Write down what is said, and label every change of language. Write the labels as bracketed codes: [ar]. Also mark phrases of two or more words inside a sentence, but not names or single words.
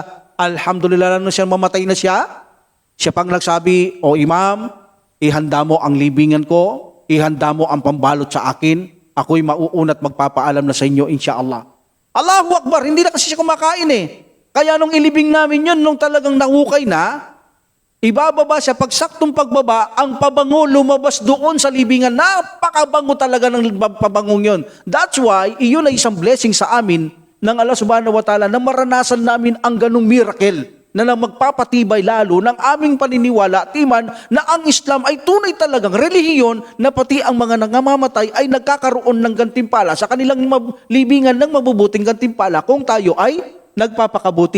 [tl] Alhamdulillah na siya, mamatay na siya. Siya pang nagsabi, o Imam, ihanda mo ang libingan ko, ihanda mo ang pambalot sa akin, ako'y mauunat magpapaalam na sa inyo, insyaAllah. [ar] الله أكبر, [tl] hindi na kasi siya kumakain eh. Kaya nung ilibing namin yun, nung talagang nahukay na, ibababa siya, pag saktong pagbaba, ang pabango lumabas doon sa libingan. Napakabango talaga ng pabangong yun. [en] That's why, [tl] iyon ay isang blessing sa amin ng Allah [ar] سبحانه وتعالى [tl] na maranasan namin ang ganung miracle na magpapatibay lalo ng aming paniniwala, timan, na ang Islam ay tunay talagang relihiyon na pati ang mga nangamamatay ay nagkakaroon ng gantimpala sa kanilang libingan ng mabubuting gantimpala kung tayo ay nagpapakabuti.